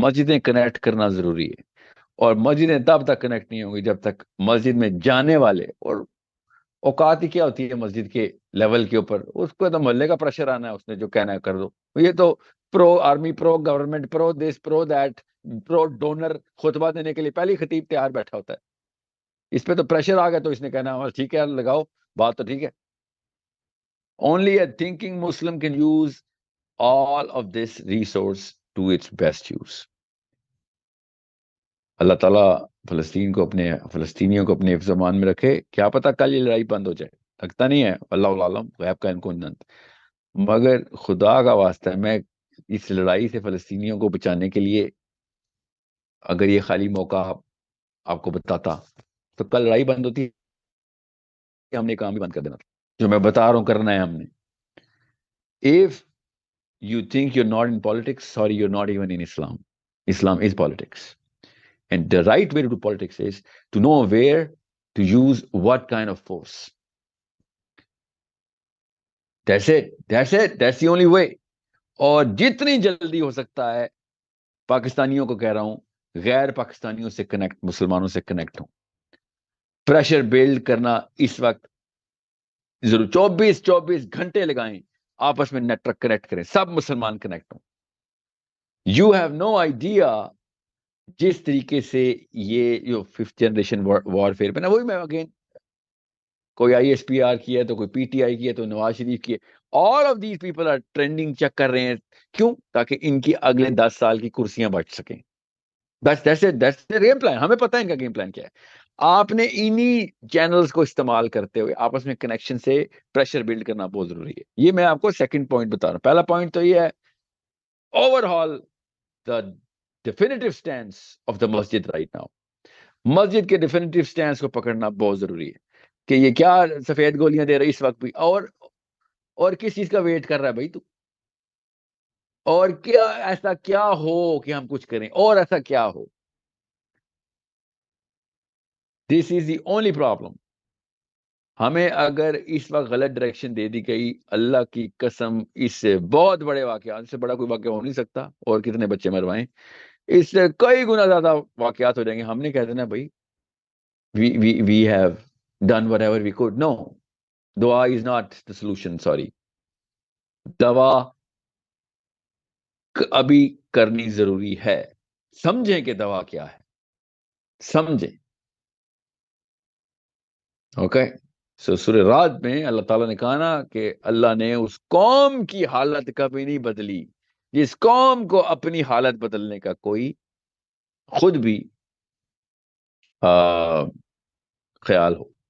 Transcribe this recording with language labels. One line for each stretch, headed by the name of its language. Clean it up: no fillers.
Urdu: مسجدیں کنیکٹ کرنا ضروری ہے, اور مسجدیں تب تک کنیکٹ نہیں ہوں گی جب تک مسجد میں جانے والے, اور اوقات ہی کیا ہوتی ہے مسجد کے لیول کے اوپر, اس کو تو محلے کا پریشر آنا ہے, اس نے جو کہنا ہے کر دو. یہ تو پرو army, pro government, pro this, pro that, pro donor خطبہ دینے کے لیے پہلی خطیب تیار بیٹھا ہوتا ہے. اس پہ تو پریشر آ گیا تو اس نے کہنا ٹھیک ہے لگاؤ, بات تو ٹھیک ہے.
English: Only a thinking Muslim can use all of this resource to its best use.
Urdu: اللہ تعالیٰ فلسطینیوں کو اپنے حفظ و امان میں رکھے. کیا پتہ کل یہ لڑائی بند ہو جائے, لگتا نہیں ہے, اللہ عالم, غیب کا کون جانتا. مگر خدا کا واسطہ ہے, میں اس لڑائی سے فلسطینیوں کو بچانے کے لیے اگر یہ خالی موقع آپ کو بتاتا تو کل لڑائی بند ہوتی, ہم نے کام بھی بند کر دینا تھا جو میں بتا رہا ہوں کرنا ہے ہم نے.
English: If you think you're not in politics, sorry, you're not even in Islam. Islam is politics. And the right way to do politics is to know where to use what kind of force. That's it. That's it. That's the only way.
Urdu: اور جتنی جلدی ہو سکتا ہے پاکستانیوں کو کہہ رہا ہوں, غیر پاکستانیوں سے کنیکٹ, مسلمانوں سے کنیکٹ ہوں. پریشر بلڈ کرنا اس وقت ضرور, 24 گھنٹے لگائیں, آپس میں نیٹ ورک کنیکٹ کریں, سب مسلمان کنیکٹ ہوں.
English: you have no idea
Urdu: جس طریقے سے یہ جو 5th جنریشن وار فیئر پہ نا, وہی میں اگین, کوئی ISPR کی ہے تو کوئی PTI کی ہے تو نواز شریف کی ہے.
English: all of these people are trending
Urdu: check کر رہے ہیں. کیوں؟ تاکہ ان کی اگلے 10 سال کی کرسیاں بچ سکیں.
English: That's
Urdu: game plan. ہمیں پتہ ہے ان کا گیم پلان کیا ہے. آپ نے انہی چینلز کو استعمال کرتے ہوئے آپس میں کنیکشن سے پریشر بلڈ کرنا بہت ضروری ہے. یہ میں آپ کو سیکنڈ پوائنٹ بتا رہا ہوں. پہلا پوائنٹ تو یہ ہے,
English: Overall the definitive stance of the masjid right now.
Urdu: مسجد کے ڈیفینیٹو سٹینس کو پکڑنا بہت ضروری ہے کہ یہ کیا سفید گولیاں دے رہی اس وقت بھی, اور کس چیز کا ویٹ کر رہا ہے بھائی تو, اور کیا ایسا کیا ہو کہ ہم کچھ کریں, اور ایسا کیا ہو.
English: This is the only problem.
Urdu: ہمیں اگر اس وقت غلط ڈائریکشن دے دی گئی, اللہ کی قسم اس سے بہت بڑے واقعات, اس سے بڑا کوئی واقعہ ہو نہیں سکتا, اور کتنے بچے مروائیں, اس سے کئی گنا زیادہ واقعات ہو جائیں گے. ہم نے کہہ دینا بھائی
English: we have done whatever we could. No, dua is not the solution. Sorry,
Urdu: دوا ابھی کرنی ضروری ہے. سمجھیں کہ دوا کیا ہے, سمجھیں. اوکے, سو سورہ رعد میں اللہ تعالیٰ نے کہا نا کہ اللہ نے اس قوم کی حالت کبھی نہیں بدلی جس قوم کو اپنی حالت بدلنے کا کوئی خود بھی خیال ہو.